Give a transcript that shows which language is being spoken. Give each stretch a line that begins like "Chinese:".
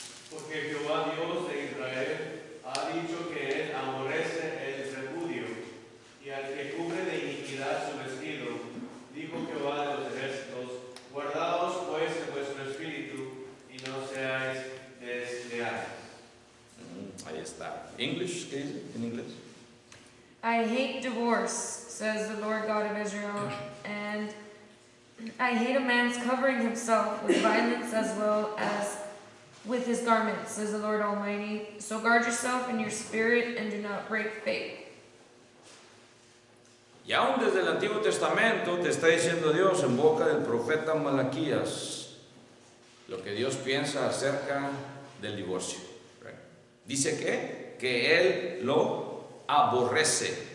Spanish: Porque Jehová Dios de Israel ha dicho que él aborrece el repudio y al que cubre de iniquidad su vestido. Dijo Jehová de los ejércitos: guardaos pues en vuestro espíritu y no seáis desleales. Ahí está. English, ¿qué dice en inglés?
English: I hate divorce, says the Lord God of Israel, and I hate a man's covering himself with violence as well as with his garments, says the Lord Almighty. So guard yourself in your spirit and do not break faith.
Spanish: Y aún desde el Antiguo Testamento te está diciendo Dios en boca del profeta Malaquías lo que Dios piensa acerca del divorcio. Dice que Él lo aborrece.